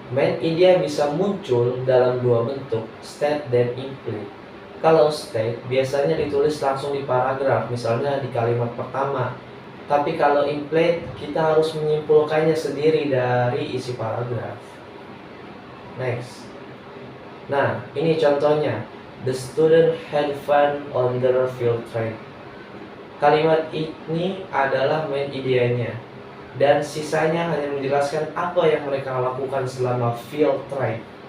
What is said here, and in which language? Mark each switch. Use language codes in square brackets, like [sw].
[id] Main idea bisa muncul dalam dua bentuk, state dan imply. Kalau state biasanya ditulis langsung di paragraf, misalnya di kalimat pertama. Tapi kalau imply kita harus menyimpulkannya sendiri dari isi paragraf. Next. Nah, ini contohnya. [en] The student had fun on their field trip. [id] Kalimat ini adalah main idenya, dan sisanya hanya menjelaskan apa yang mereka lakukan selama field trip.